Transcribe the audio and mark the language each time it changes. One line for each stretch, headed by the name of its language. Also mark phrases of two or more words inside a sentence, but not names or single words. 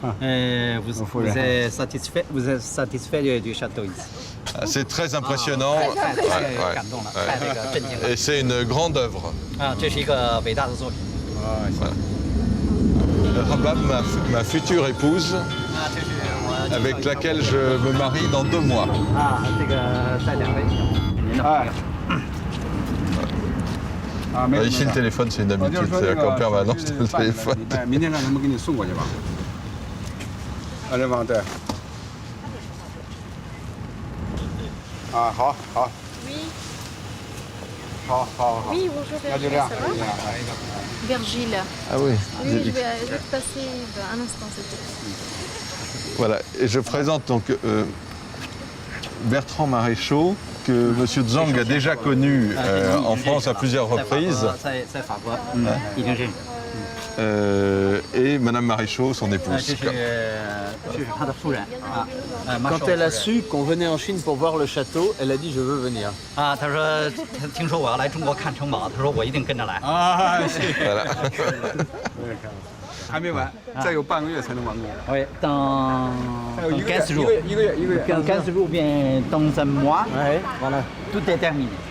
French: vous êtes satisfait du château ici? C'est très impressionnant. Et c'est une grande œuvre.
Chinese: 啊，这是一个伟大的作品。
French: Rabab, ma future épouse, avec laquelle je me marie dans 2 mois.
Chinese: 啊，这个带2位您的朋友。
French: Ici, le téléphone, c'est une habitude, c'est qu'en permanence, le téléphone.
Chinese: 明天让他们给你送过去吧。人王对。啊，好好。
French: Oui.
Chinese: 好。
French: Oui, bonjour.
Chinese: 那就这样。
French: Virgile. Ah oui. Oui, je vais te passer un instant, s'il te plaît. Voilà, et je présente donc Bertrand Maréchaux, que M. Zhang a déjà connu en France à plusieurs reprises. Et Mme Maréchaux, son épouse. Quand elle a su qu'on venait en Chine pour voir le château, elle a dit je veux venir. Voilà.
Chinese: 还没完，再有半个月才能完工。
French: Oui, dans 15 jours. 15 jours, bien dans un mois, voilà, tout est terminé.